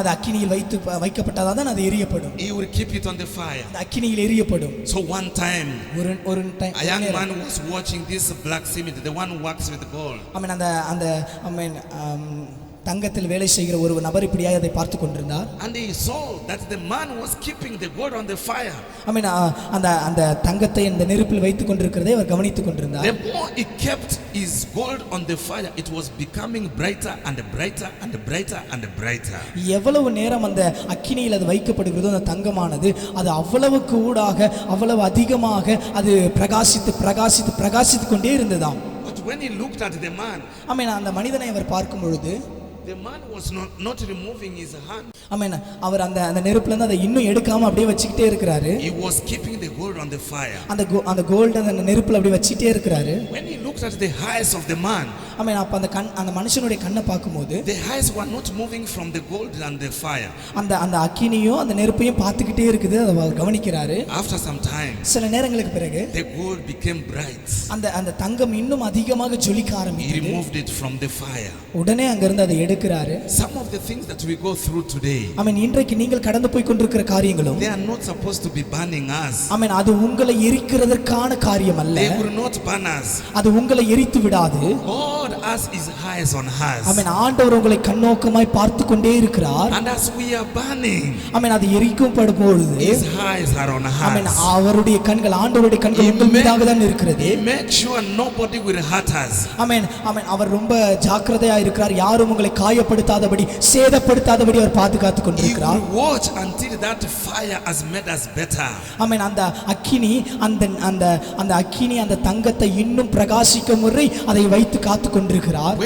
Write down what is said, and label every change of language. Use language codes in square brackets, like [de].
[ta] அது அக்கினியில் வைக்கப்பட்டதாதான் அது எரியப்படும். [en] He will keep it on the fire. [ta] அது அக்கினியில் எரியப்படும். [en] So one time, [ta] ஒரு time [en] a young man was watching this blacksmith, the one who works with gold. [ta] ஆமென். அந்த ஆமென் தங்கத்தில் வேலை செய்கிற ஒரு நபர் இப்படியாக அதை பார்த்து கொண்டிருந்தார். [en] And he saw that the man was keeping the gold on the fire. [ta] அந்த தங்கத்தை இந்த நெருப்பில் வைத்துக் கொண்டிருக்கிறதை அவர் கவனித்துக் கொண்டிருந்தார். [en] The more he kept his gold on the fire, it was becoming brighter and brighter and brighter and brighter. [ta] எவ்வளவு நேரம் அந்த அக்கினியில் அது வைக்கப்படுகிறதோ அந்த தங்கமானது அது அவ்வளவுக்கு ஊடாக அவ்வளவு அதிகமாக அது பிரகாசித்து பிரகாசித்து பிரகாசித்து கொண்டே இருந்ததாம். [en] But when he looked at the man, [ta] அந்த மனிதனை அவர் பார்க்கும் பொழுது [en] the man was not removing his hand. [ta] அவர் அந்த நெருப்புல இருந்து அதை இன்னும் எடுக்காம அப்படியே வச்சிட்டே இருக்கிறாரு. [en] He was keeping the gold on the fire. [ta] அந்த கோல்ட் அந்த நெருப்புல அப்படியே வச்சிட்டே இருக்கிறாரு. [en] When he looked at the eyes of the man, [ta] அப்ப அந்த மனுஷனுடைய கண்ணை பார்க்கும்போது [en] the eyes were not moving from the gold and the fire. [ta] அந்த அக்கினியும் அந்த நெருப்பையும் பார்த்துக்கிட்டே இருக்குது. அதை அவர் கவனிக்கிறாரு. [en] After some time, [ta] சில நேரங்களுக்கு பிறகு [en] the gold became bright. [ta] அந்த தங்கம் இன்னும் அதிகமாக ஜொலிக்க ஆரம்பித்தது. [en] He removed it from the fire. [ta] உடனே அங்க இருந்து அதை எடுக்கிறாரு. [en] Some of the things that we go through today, [ta] இன்றைக்கு நீங்கள் கடந்து போய் கொண்டிருக்கிற காரியங்களும் [en] they are not supposed to be burning us. [ta] அது உங்களை எரிக்கிறதற்கான காரியம் அல்ல. [en] They will not burn us. [ta] அது உங்களை எரித்து விடாது. [en] God has his eyes on us. [ta] ஆண்டவர் உங்களை கண்ணோக்கமாய் பார்த்து கொண்டே இருக்கிறார். [en] And as we are burning, [ta] அது எரிக்கப்படும் பொழுது [en] his eyes are on us. [ta] அவருடைய கண்கள் ஆண்டவருடைய கண்கள் உங்கள் மீதாக தான் இருக்கிறது. [en] Make sure nobody will hurt us. [ta] அவர் ரொம்ப ஜாக்கிரதையா இருக்கிறார். யாரும் உங்களை காயப்படுத்தாதபடி சேதப்படுத்தாதபடி அவர் பாதுகாத்து கொண்டிருக்கிறார். [en] He will watch until that fire has made us better. [ta] அந்த அக்கினி அந்த அக்கினி அந்த தங்கத்தை இன்னும் பிரகாசிக்கும் முறை அதை வைத்து காத்து கொண்டிருக்கிறார்.